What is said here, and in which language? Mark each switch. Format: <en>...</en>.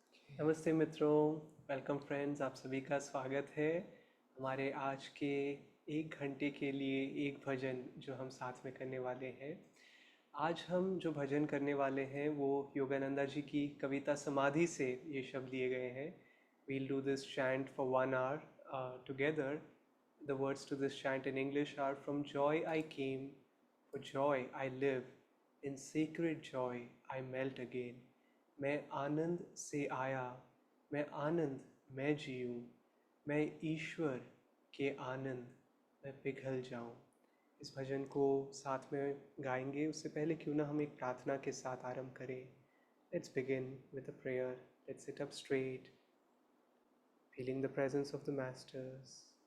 <hi>नमस्ते मित्रों,</hi> <en>Welcome friends.</en> <hi>आप सभी का स्वागत है हमारे आज के 1 घंटे के लिए एक भजन जो हम साथ में करने वाले हैं। आज हम जो भजन करने वाले हैं वो योगानंदा जी की कविता समाधि से ये शब्द लिए गए हैं।</hi> <en>We'll do this chant for 1 hour together. The words to this chant in English are: From joy I came, for joy I live, in sacred joy I melt again.</en> <hi>मैं आनंद से आया, मैं आनंद मैं जीऊँ, मैं ईश्वर के आनंद मैं पिघल जाऊँ। इस भजन को साथ में गाएंगे। उससे पहले क्यों ना हम एक प्रार्थना के साथ आरंभ करें।</hi> <en>Let's begin with a prayer. Let's sit up straight, feeling the presence of the masters.</en>